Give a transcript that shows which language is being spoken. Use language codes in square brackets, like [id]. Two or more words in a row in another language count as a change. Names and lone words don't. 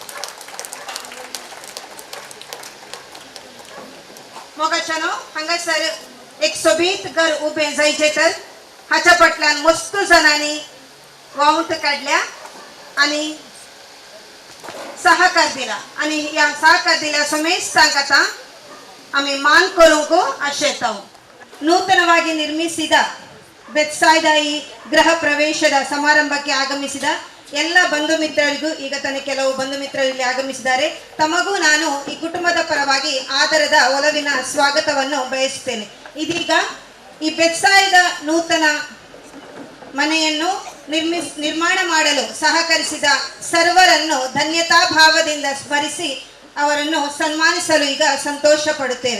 [kok] मोगाच्यानो हांगासर एक सोबीत घर उबे जायचे तर हाच्या फाटल्यान मस्त जणांनी वावूंट काढल्या आणि सहकार दिला आणि या सहकार दिल्या समेत सांगता आम्ही मान करूंक आशेताव. [kn] ನೂತನವಾಗಿ ನಿರ್ಮಿಸಿದ ಬೆತ್ಸಾಯ್ದ ಈ ಗೃಹ ಪ್ರವೇಶದ ಸಮಾರಂಭಕ್ಕೆ ಆಗಮಿಸಿದ ಎಲ್ಲ ಬಂಧು ಮಿತ್ರರಿಗೂ ಈಗ ತಾನೇ ಕೆಲವು ಬಂಧು ಮಿತ್ರರು ಇಲ್ಲಿ ಆಗಮಿಸಿದ್ದಾರೆ. ತಮಗೂ ನಾನು ಈ ಕುಟುಂಬದ ಪರವಾಗಿ ಆದರದ ಒಲವಿನ ಸ್ವಾಗತವನ್ನು ಬಯಸುತ್ತೇನೆ. ಇದೀಗ ಈ ಬೆತ್ಸಾಯ್ದ ನೂತನ ಮನೆಯನ್ನು ನಿರ್ಮಾಣ ಮಾಡಲು ಸಹಕರಿಸಿದ ಸರ್ವರನ್ನು ಧನ್ಯತಾ ಭಾವದಿಂದ ಸ್ಮರಿಸಿ ಅವರನ್ನು ಸನ್ಮಾನಿಸಲು ಈಗ ಸಂತೋಷ ಪಡುತ್ತೇವೆ.